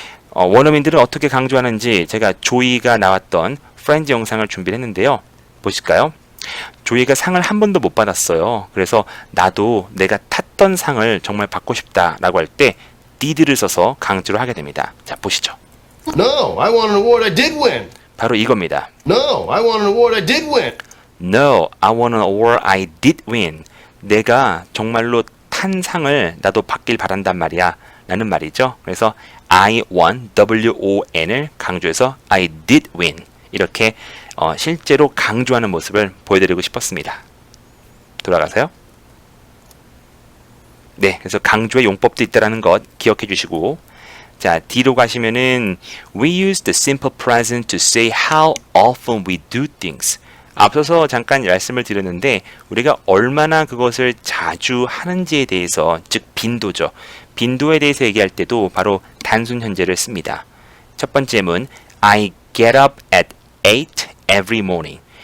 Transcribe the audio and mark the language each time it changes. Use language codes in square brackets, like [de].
[ko] 원어민들은 어떻게 강조하는지 제가 조이가 나왔던 프렌즈 영상을 준비를 했는데요. 보실까요? 조이가 상을 한 번도 못 받았어요. 그래서 나도 내가 탔던 상을 정말 받고 싶다 라고 할 때 did를 써서 강조를 하게 됩니다. 자, 보시죠. [en] No, I want an award I did win. [ko] 바로 이겁니다. [en] No, I want an award I did win. No, I want an award I did win. [ko] 내가 정말로 탄 상을 나도 받길 바란단 말이야 라는 말이죠. 그래서 I won, W-O-N을 강조해서 [en] I did win. [ko] 이렇게 실제로 강조하는 모습을 보여드리고 싶었습니다. 돌아가세요. 네, 그래서 강조의 용법도 있다는 것 기억해 주시고, 자, D로 가시면은 [en] We use the simple present to say how often we do things. [ko] 앞서서 잠깐 말씀을 드렸는데 우리가 얼마나 그것을 자주 하는지에 대해서, 즉 빈도죠. 빈도에 대해서 얘기할 때도 바로 단순 현재를 씁니다. 첫 번째 문 [en] I get up at 8 every morning.